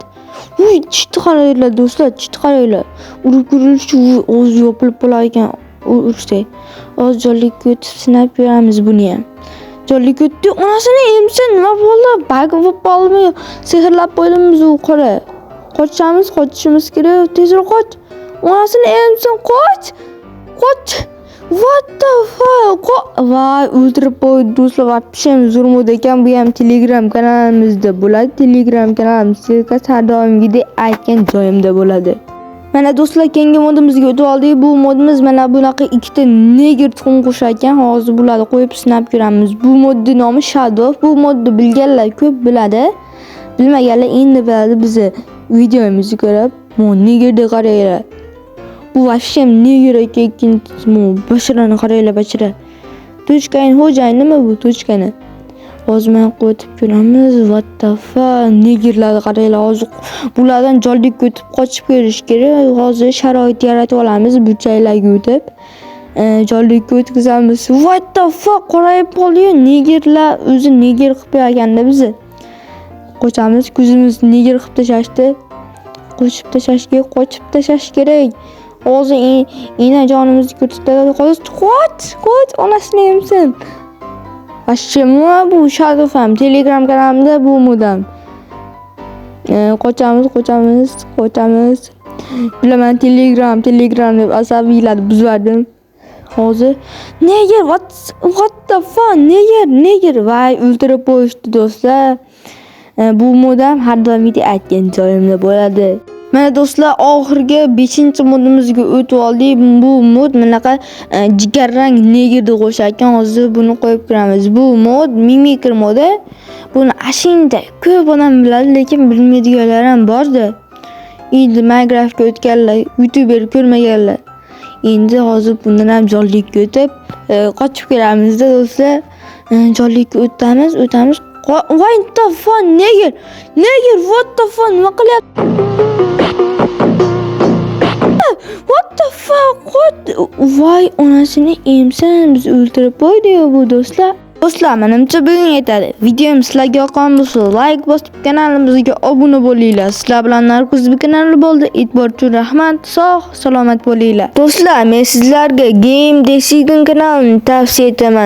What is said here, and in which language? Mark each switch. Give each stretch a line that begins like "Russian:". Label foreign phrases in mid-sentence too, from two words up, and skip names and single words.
Uzbek: Chitni qaranglar do'stlar, urib ko'raylikchi, o'zi yopilib qolar ekan. Ursak. Hozir jonlikka o'tib sinab ko'ramiz buni ham. Jonlik o'tdi. Onasini emsin, nima bo'ldi? Bug bo'lib qoldimi? Sehrlab qo'ydimiz u qora. Qochishimiz kerak. Tezroq qoch. Onasini emsin, qoch.
English: What the fuck?
Uzbek: Voy, o'ldirib qo'ydi do'stlar. Vapsham zo'r mod ekan. Bu ham Telegram kanalimizda bo'ladi. Telegram kanalim silkasi har doimgidek aytgan joyimda bo'ladi. Mana do'stlar, keyingi modimizga o'tib oldik. Bu modimiz mana bunaqa ikkita neger tuxum qo'shar ekan. Hozir bularni qo'yib sinab ko'ramiz. Bu modning nomi Shadow. Bu modni bilganlar ko'p biladi. Bilmaganlar endi biladi bizni videomizni ko'rib. Negerga qaranglar. Bu vashim neger ekan, ikkinchisi basharani qaranglar, bashara. Tochkaning xo'jayin nima bu tochkani? Hozir men qo'yib ko'ramiz.
English: What the fuck?
Uzbek: Negerlarga qaranglar. Hozir bulardan jonlikka o'tib qochib kelish kerak. Hozir sharoit yaratib olamiz burchaklarga o'tib. Jonlikka o'tkazamiz.
English: What the fuck?
Uzbek: Qorayib qoldi-yu. Negerlar o'zi neger qilib qo'yganda bizni. Qochamiz, ko'zimizni neger qilib tashlashdi. Qochib tashlash kerak. Hozir jonimizni ko'rsatadi. Qoch, onasini emsin. Vashimma bu Shadow ham Telegram kanalimda bu modam. Qochamiz. Bilaman, Telegram deb asabiylarni buzardim. Hozir neger
English: what the fuck
Uzbek: neger voy o'ldirib qo'yishdi do'stlar. Bu mod ham har doimgidek aytgan joyimda bo'ladi. Mana do'stlar, oxirgi 5-modimizga o'tib oldik. Bu mod bunaqa jigarrang negerni qo'sharkan. Hozir buni qo'yib ko'ramiz. Bu mod Mimikry modi. Buni ashincha ko'p odam biladi, lekin bilmaydiganlar ham bordi. Endi Minecraftga o'tganlar, YouTuber ko'rmaganlar. Endi hozir bundan ham jonlikka o'tib, qochib kelamizda do'stlar. Jonlikka o'tamiz.
English: What the fuck? Neger, what the fuck?
Uzbek: Nima qilyapti?
English: What the fuck?
Uzbek: Voy, onasini emsan, biz o'ldirib qo'ydi-yu bu do'stlar. Do'stlar, menimcha bugun yetadi. Videom sizlarga yoqqan bo'lsa, like bosib kanalimizga obuna bo'linglar. Sizlar bilan Narkoz kanali bo'ldi. E'tibor uchun rahmat. Sog' salomat bo'linglar. Do'stlar, men sizlarga Game Decision kanalini tavsiya etaman.